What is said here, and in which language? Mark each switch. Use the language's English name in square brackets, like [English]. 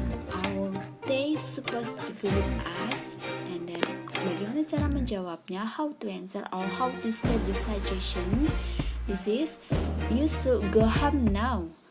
[English] Are they supposed to go with us? And then [Indonesian] bagaimana cara menjawabnya? [English] How to answer or how to state the suggestion? This is, you should go home now.